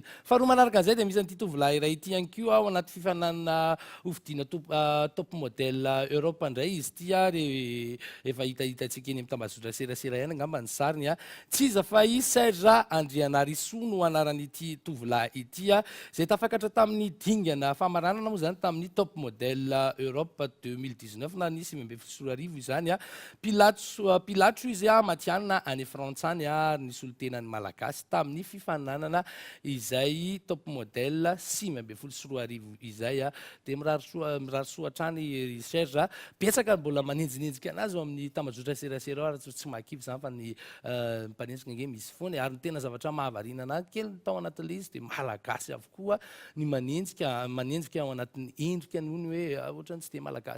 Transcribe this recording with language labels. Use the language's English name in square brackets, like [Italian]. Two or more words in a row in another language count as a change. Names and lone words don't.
[Malagasy] Faharoa manaraka an'izay dia misy an'ity tovolahy iray ity ihany koa ao anaty fifananana hovidiana [French] top modèle [Malagasy] Europe indray izy ity efa hitahitantsika eny amin'ny tambazotra serasera ihany angamba ny sariny tsy iza fa izy Serge Andrianarisoa no anaran'ity tovolahy ity zay tafakatra tamin'ny dingana famaranana moa zany tamin'ny [English] top model [Malagasy] Europe 2019 na nisy 2024 izany Pilatro izy matianina any Frantsany nisy olo-tenany malagasy tamin'ny fifananana izay [English] top model [Malagasy] 2024 izay dia mirarisoa hatrany Serge betsaka mbola maninjininjika anazy ao amin'ny tambazotra serasera ao tsy makivy zany fa ny mpanenjika nge misy foana ary ny tena zavatra mahavarina anazy kely tao anatin'le izy dia malagasy avokoa ny manenjika ao anatin'ny endrika ny hoe ohatrany tsy dia malagasy